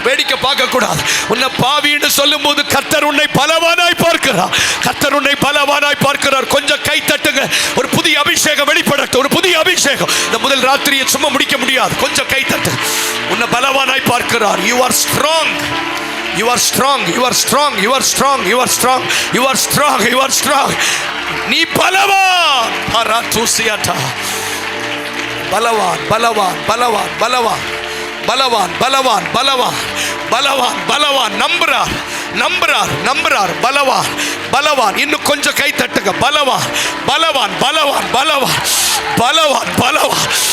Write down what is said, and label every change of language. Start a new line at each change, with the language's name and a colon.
Tamil: வேடிக்கை பார்க்க கூடாது. உன்னை பாவின்னு சொல்லும் போது கர்த்தர் உன்னை பலவானாய் பார்க்கிறார். கர்த்தர் உன்னை பலவானாய் பார்க்கிறார். கொஞ்சம் கை தட்டுங்க. ஒரு புதிய அபிஷேகம் வெளிப்படட்டும். ஒரு புதிய அபிஷேகம். இந்த முதல் ராத்திரியை சும்மா முடிக்க முடியாது. கொஞ்சம் கை தட்டு. உன்னை பலவானாய் பார்க்கிறார்.
English: You are strong. You are strong, you are strong, you are strong, you are strong, you are strong, you are strong.
Tamil: நீ பலவான். பராத்துசியாட்டா. பலவான் பலவான் பலவான் பலவான் பலவான் பலவான் பலவான் பலவான் பலவான். நம்புறார் நம்புறார் நம்புறார். பலவான் பலவான். இன்னும் கொஞ்சம் கை தட்டுங்க. பலவான் பலவான் பலவான் பலவான் பலவான் பலவான்.